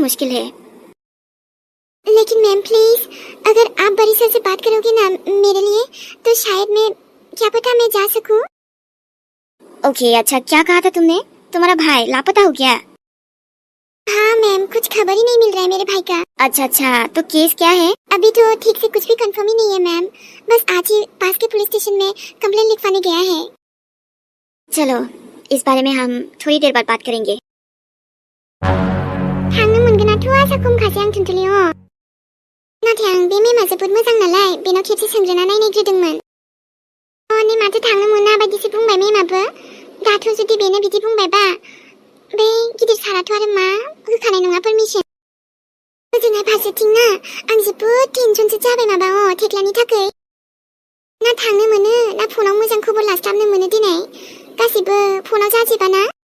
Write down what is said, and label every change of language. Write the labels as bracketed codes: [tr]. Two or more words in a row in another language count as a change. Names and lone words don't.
[hi] मुश्किल है लेकिन मैम प्लीज अगर आप बड़ी सर से बात करोगे ना मेरे लिए तो शायद मैं क्या पता मैं जा सकूं ओके अच्छा क्या कहा था तुमने तुम्हारा भाई लापता हो गया हाँ मैम कुछ खबर ही नहीं मिल रहा है मेरे भाई का अच्छा तो केस क्या है अभी तो ठीक से कुछ भी कंफर्म ही नहीं है मैम बस आज ही पास के पुलिस स्टेशन में कंप्लेन लिखवाने गया है चलो इस बारे में हम थोड़ी देर बाद बात करेंगे [brx] थांनो मोनगोन आथ' आसा खमखासै आं थुनथुलि नाथाय आं बे मेमा जोबोद मोजां नालाय बेनाव खेबसे सोंग्रोना नायनायग्रोदोंमोन नै माथो थांनो मोना बायदिसो बुंबाय मेमाबो दाथ' जुदि बेनो बिदि बुंबायबा बे गिदिर साराथ' आरो मा होखानाय नङा पारमिसन ओजोंहाय फारसेथिं ना आं जोबोद टेनसनसो जाबाय माबा थेख्लानि थाखाय ना थांनो मोनो ना फनाव मोजां खबर लास्लाबनो मोनो दिनै गासिबो फनाव जाजोबाना